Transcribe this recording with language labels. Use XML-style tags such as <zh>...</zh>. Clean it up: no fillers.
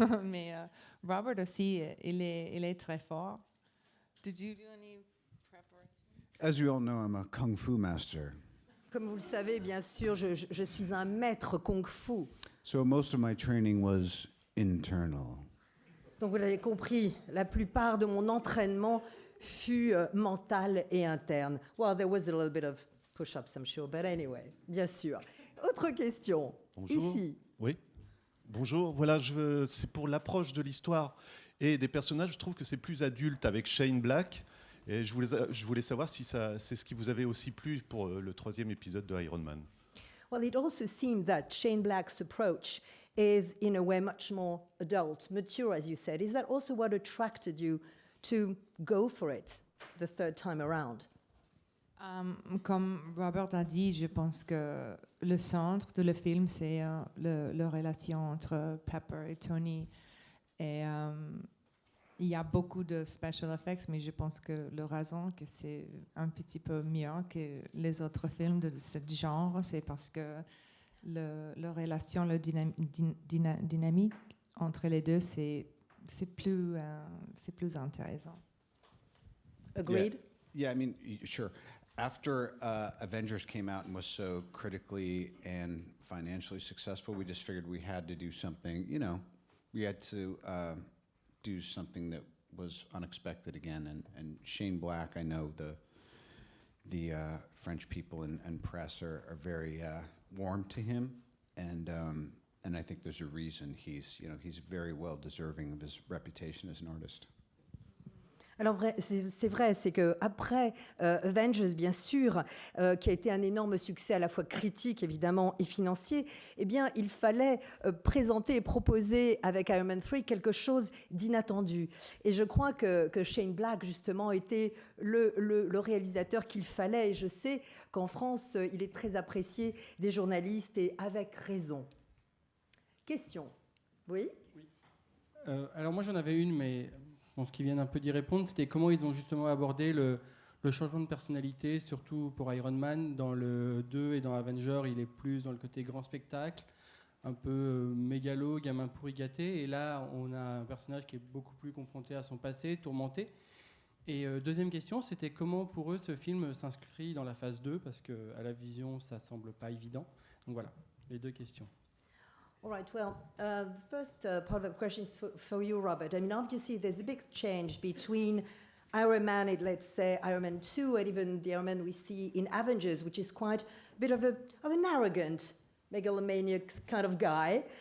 <fr>Mais Robert aussi, il est très fort.</fr> <en>Did you do any preparation? As you all know, I'm a kung fu master.</en> <fr>Comme vous le savez, bien sûr, je suis un maître kung-fu.</fr> <en>So most of my training was internal.</en> <fr>Donc vous l'avez compris, la plupart de mon entraînement fut mental et interne.</fr> <en>Well, there was a little bit of push-ups, I'm sure, but anyway,</en> <fr>bien sûr. Autre question. Bonjour. Ici. Oui. Bonjour. Voilà, c'est pour l'approche de l'histoire et des personnages. Je trouve que c'est plus adulte avec Shane Black. Et je voulais savoir si c'est ce qui vous avait aussi plu pour le 3e épisode de Iron Man.</fr> <en>Well, it also seemed that Shane Black's approach is, in a way, much more adult, mature, as you said. Is that also what attracted you to go for it the third time around?</en> <fr>Comme Robert a dit, je pense que le centre de le film, c'est la relation entre Pepper et Tony. Et il y a beaucoup de special effects, mais je pense que la raison que c'est un petit peu mieux que les autres films de ce genre, c'est parce que la relation, la dynamique entre les deux, c'est plus intéressant.</fr> <en>Agreed? Yeah, I mean, sure. After Avengers came out and was so critically and financially successful, we just figured we had to do something, we had to do something that was unexpected again. And Shane Black, I know the French people and press are very warm to him. And I think there's a reason he's very well deserving of his reputation as an artist.</en> <fr>Alors c'est vrai, c'est qu'après Avengers, bien sûr, qui a été un énorme succès à la fois critique, évidemment, et financier, eh bien, il fallait présenter et proposer avec Iron Man 3 quelque chose d'inattendu. Et je crois que Shane Black, justement, était le réalisateur qu'il fallait. Et je sais qu'en France, il est très apprécié des journalistes et avec raison. Question. Oui ? Alors moi, j'en avais une, mais... Bon, ce qui vient un peu d'y répondre, c'était comment ils ont justement abordé le changement de personnalité, surtout pour Iron Man. Dans le 2 et dans Avenger, il est plus dans le côté grand spectacle, un peu mégalo, gamin pourri gâté. Et là, on a un personnage qui est beaucoup plus confronté à son passé, tourmenté. Et deuxième question, c'était comment pour eux ce film s'inscrit dans la phase 2, parce qu'à la vision, ça semble pas évident. Donc voilà, les deux questions.</fr> <en>All right, well, the first part of the question is for you, Robert. I mean, obviously, there's a big change between Iron Man and, let's say, Iron Man 2, and even the Iron Man we see in Avengers, which is quite a bit of an arrogant, megalomaniac kind of guy.</en>